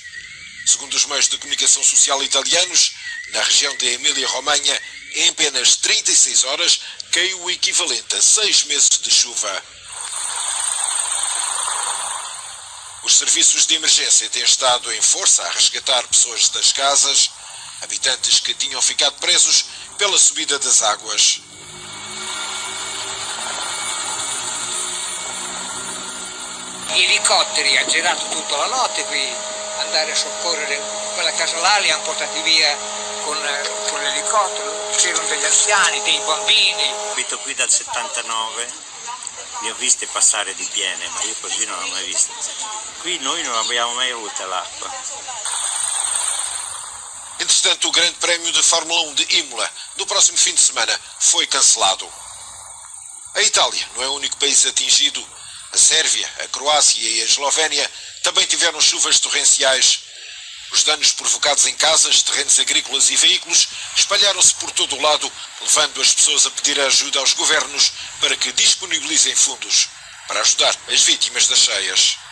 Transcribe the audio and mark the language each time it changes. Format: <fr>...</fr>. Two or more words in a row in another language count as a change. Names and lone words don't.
<pt>Segundo os meios de comunicação social italianos, na região de Emília-Romanha, em apenas 36 horas, caiu o equivalente a 6 meses de chuva. Os serviços de emergência têm estado em força a resgatar pessoas das casas, habitantes que tinham ficado presos pela subida das águas.</pt> <it>Gli elicotteri hanno girato tutta la notte qui, andare a soccorrere quella casa là, li hanno portati via con l'elicottero, c'erano degli anziani, dei bambini. Abito qui dal 79, li ho viste passare di piene, ma io così non l'ho mai vista. Qui noi non abbiamo mai avuto l'acqua.</it> <pt>Entretanto, o Grande Prémio de Fórmula 1 de Imola, no próximo fim de semana, foi cancelado. A Itália não é o único país atingido. A Sérvia, a Croácia e a Eslovénia também tiveram chuvas torrenciais. Os danos provocados em casas, terrenos agrícolas e veículos espalharam-se por todo o lado, levando as pessoas a pedir ajuda aos governos para que disponibilizem fundos para ajudar as vítimas das cheias.</pt>